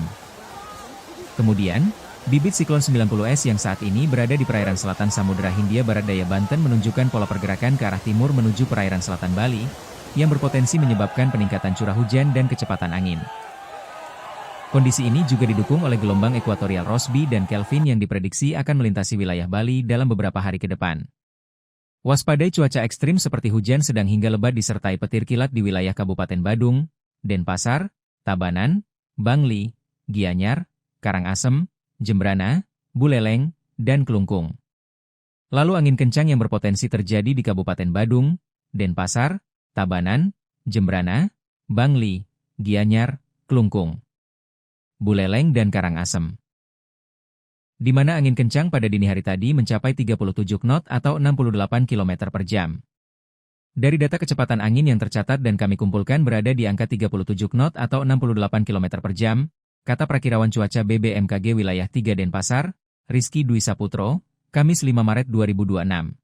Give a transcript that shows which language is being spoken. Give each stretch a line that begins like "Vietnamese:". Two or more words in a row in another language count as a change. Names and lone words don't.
Indonesian: Kemudian, bibit siklon 90S yang saat ini berada di perairan selatan Samudra Hindia Barat Daya Banten menunjukkan pola pergerakan ke arah timur menuju perairan selatan Bali, yang berpotensi menyebabkan peningkatan curah hujan dan kecepatan angin. Kondisi ini juga didukung oleh gelombang ekuatorial Rossby dan Kelvin yang diprediksi akan melintasi wilayah Bali dalam beberapa hari ke depan. Waspadai cuaca ekstrim seperti hujan sedang hingga lebat disertai petir kilat di wilayah Kabupaten Badung, Denpasar, Tabanan, Bangli, Gianyar, Karangasem, Jembrana, Buleleng, dan Klungkung. Lalu angin kencang yang berpotensi terjadi di Kabupaten Badung, Denpasar, Tabanan, Jembrana, Bangli, Gianyar, Klungkung, Buleleng dan Karangasem. Di mana angin kencang pada dini hari tadi mencapai 37 knot atau 68 km per jam. Dari data kecepatan angin yang tercatat dan kami kumpulkan berada di angka 37 knot atau 68 km per jam, kata Prakirawan Cuaca BBMKG Wilayah 3 Denpasar, Rizky Dwi Saputro, Kamis 5 Maret 2026.